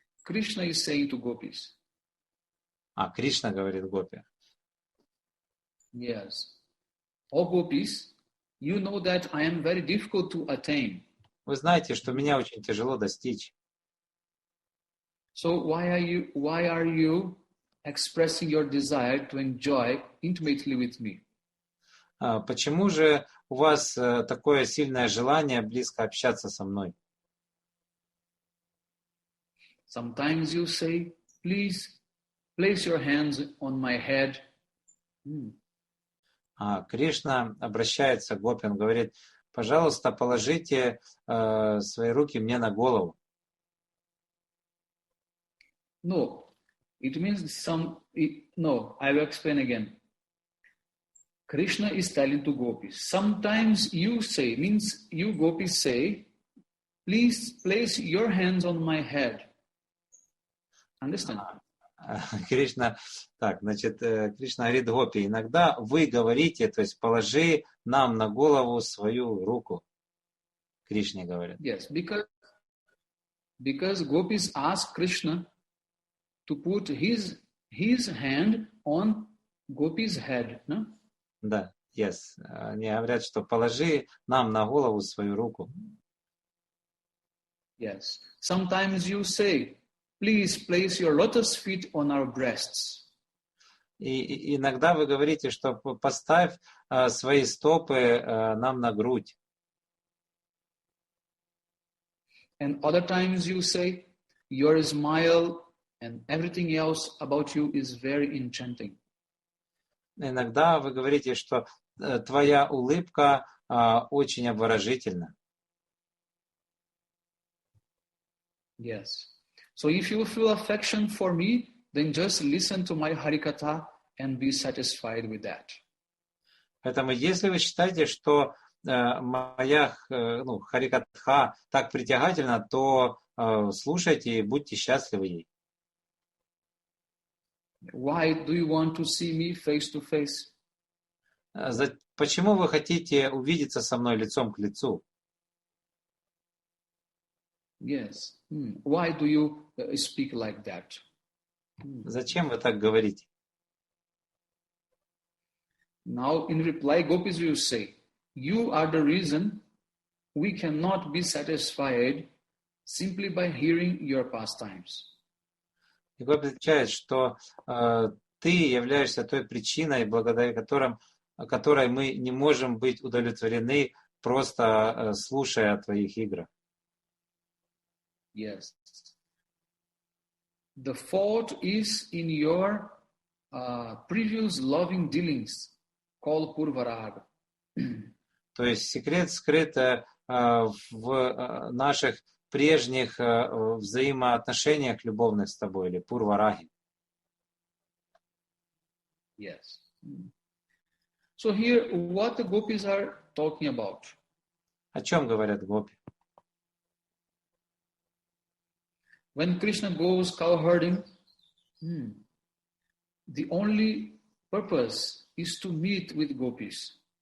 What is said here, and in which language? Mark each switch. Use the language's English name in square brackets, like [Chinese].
[English] Krishna is saying to gopis. [Russian] Кришна говорит гопи. [English] Yes. "Oh gopis, you know that I am very difficult to attain." [Russian] Вы знаете, что меня очень тяжело достичь. [English] So why are you expressing your desire to enjoy intimately with me? [Russian] Почему же у вас такое сильное желание близко общаться со мной? [English] Sometimes you say, "Please place your hands on my head." [Russian] Кришна обращается к гопи, он говорит, пожалуйста, положите свои руки мне на голову. [English] No, it means no, I will explain again. Krishna is telling to gopis. Sometimes you say, means you gopis say, "Please place your hands on my head." Understand? [Russian] Кришна говорит гопи, иногда вы говорите, то есть положи нам на голову свою руку. Кришне говорит. [English] Yes, because gopis ask Krishna to put his hand on Gopi's head, no? [Russian] Да, [English] yes. [Russian] Они говорят, что положи нам на голову свою руку. [English] Yes. Sometimes you say, "Please place your lotus feet on our breasts." [Russian] И иногда вы говорите, что поставь свои стопы нам на грудь. [English] And other times you say, "Your smile and everything else about you is very enchanting." [Russian] Иногда вы говорите, что твоя улыбка очень обворожительна. [English] Yes. So if you feel affection for me, then just listen to my Harikatha and be satisfied with that. [Russian] Поэтому если вы считаете, что моя Харикатха так притягательна, то слушайте и будьте счастливы ей. [English] Why do you want to see me face to face? [Russian] Почему вы хотите увидеться со мной лицом к лицу? [English] Yes. Why do you speak like that? [Russian] Зачем вы так говорите? [English] Now in reply, Gopis will say, you are the reason we cannot be satisfied simply by hearing your pastimes. [Russian] И Гопи отвечает, что ты являешься той причиной, благодаря которой мы не можем быть удовлетворены, просто слушая о твоих играх. [English] Yes. The fault is in your previous loving dealings, called Purvaraga. [Russian] То есть секрет скрыт в наших прежних взаимоотношениях любовных с тобой, или Пурвараги. [English] Yes. So here, what the gopis are talking about? [Russian] О чем говорят гопи? [English] When Krishna goes cow herding, the only purpose is to meet with gopis.